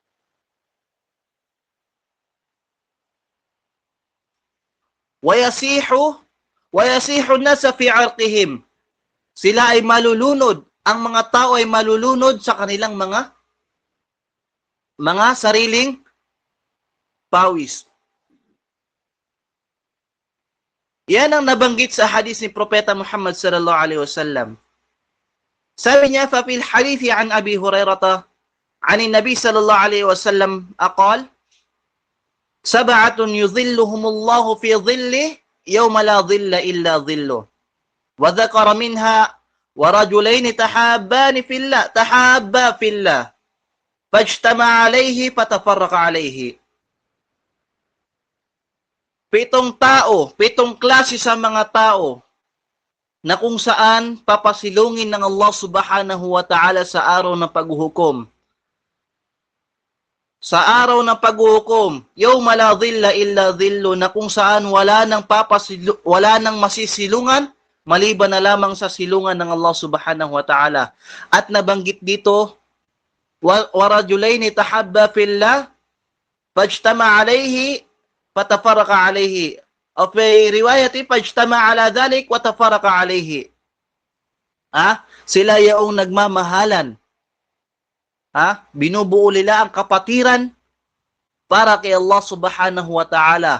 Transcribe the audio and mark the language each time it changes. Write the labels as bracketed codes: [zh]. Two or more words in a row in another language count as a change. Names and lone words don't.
[ar] ويسيح الناس في عرقهم. [tl] Sila ay malulunod, ang mga tao ay malulunod sa kanilang mga sariling pawis. Yan ang nabanggit sa hadis ni Propeta Muhammad [ar] صلى الله عليه وسلم. [tl] Sabi niya, [ar] ففي الحديث عن أبي هريرة أن النبي صلى الله عليه وسلم قال سبعة يظلهم الله في ظله يوم لا ظل إلا ظله. وذكر منها ورجلين تحابا في الله فاجتمع عليه فتفرق عليه. [tl] Pitong klase sa mga tao na kung saan papasilungin ng [ar] الله سبحانه وتعالى [tl] sa araw ng paghuhukom. sa araw ng paghuhukom, [ar] يوم لا ظل إلا ظله, [tl] na kung saan wala nang masisilungan maliban na lamang sa silungan ng [ar] الله سبحانه وتعالى. [tl] At nabanggit dito, [ar] ورجلين تحابا في الله فاجتمع عليه فتفرق عليه. أو في رواية فاجتمع على ذلك وتفرق عليه. [tl] Sila yaong nagmamahalan. Binubuo nila ang kapatiran para kay [ar] الله سبحانه وتعالى.